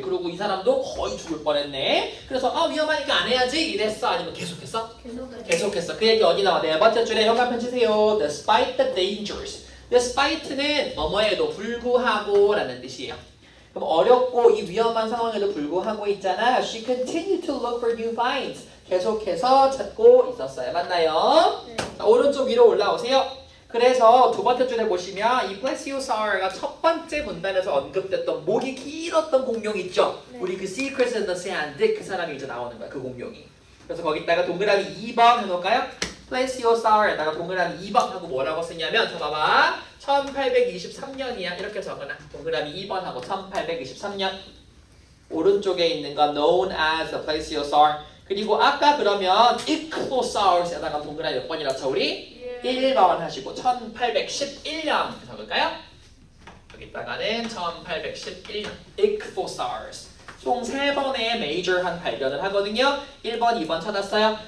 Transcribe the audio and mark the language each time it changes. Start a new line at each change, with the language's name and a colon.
Korean: 그리고 이 사람도 거의 죽을 뻔했네. 그래서 위험하니까 안 해야지 이랬어? 아니면 계속했어? 계속했어. 그 얘기 어디 나와? 네 번째 줄에 현관편 치세요.
English: Despite the dangers.
Korean: Despite는 뭐뭐에도 불구하고 라는 뜻이에요. 그럼 어렵고 이 위험한 상황에도 불구하고 있잖아.
English: She continued to look for new finds.
Korean: 계속해서 찾고 있었어요. 맞나요? 네. 자, 오른쪽 위로 올라오세요. 그래서 두 번째 줄에 보시면 이 플레시오사우루가 첫 번째 문단에서 언급됐던 목이 길었던 공룡 있죠? 네. 우리 그 Secrets in the Sand 그 사람이 이제 나오는 거야. 그 공룡이. 그래서 거기다가 동그라미 2번 해놓을까요? 플레시오사우루에다가 동그라미 2번 하고 뭐라고 쓰냐면 저 봐봐. 1823년이야. 이렇게 적어놔. 동그라미 2번 하고 1823년. 오른쪽에 있는 건
English: known as the plesiosaur.
Korean: 그리고 아까 그러면 ichthyosaurus에다가 동그라미 몇 번이라 쳐 우리? 1번 하시고 1811년 적을까요? 여기다가는 1811년 ichthyosaurus. 총 3번의 메이저한 발견을 하거든요. 1번, 2번 찾았어요.